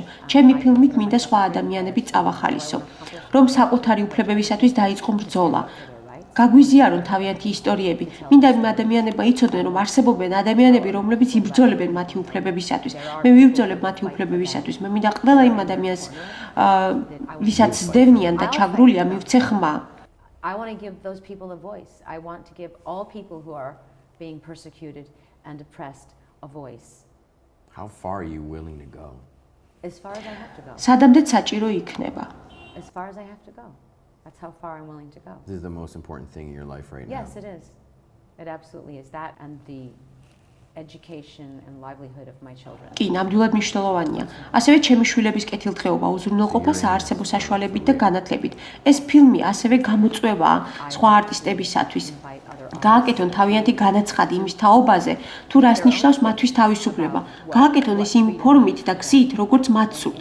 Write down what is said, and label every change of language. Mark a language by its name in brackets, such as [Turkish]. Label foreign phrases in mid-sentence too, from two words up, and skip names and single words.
[Georgian] ჩემი ფილმით მინდა სხვა ადამიანები წავახალისო, რომ საკუთარი უფლებებისათვის დაიწყო ბრძოლა. გაგვიზიარონ თავიანთი ისტორიები. მინდა იმ ადამიანებმა იცოდნენ, რომ არსებობენ ადამიანები, რომლებიც იბრძოლებენ მათი უფლებებისათვის. მე ვიბრძოლებ მათი უფლებებისათვის. მე მინდა ყველა იმ ადამიანს, ვისაც სდევნიან და ჩაგრულია, მივცე ხმა. [English] I want to give those people a voice. I want to give all people who are being persecuted and oppressed a voice. How far are you willing to go? As far as I have to go. [Georgian] სადამდე საჭირო იქნება. [English] As far as I have to go. That's how far I'm willing to go. This is the most important thing in your life right now. Yes, it is. It absolutely is. That and the education and livelihood of my children. [Georgian] კი, ნამდვილად მნიშვნელოვანია. ასევე ჩემი შვილების კეთილდღეობა უზრუნველყოფა საარსებო საშუალებით და განათლებით. ეს ფილმი ასევე გამოწვევაა სხვა არტისტებისათვის. გააკეთონ თავიანთი განაცხადი იმის თაობაზე, თუ რას ნიშნავს მათთვის თავისუფლება. გააკეთონ ეს იმ ფორმით და გზით, როგორც მათ სურთ.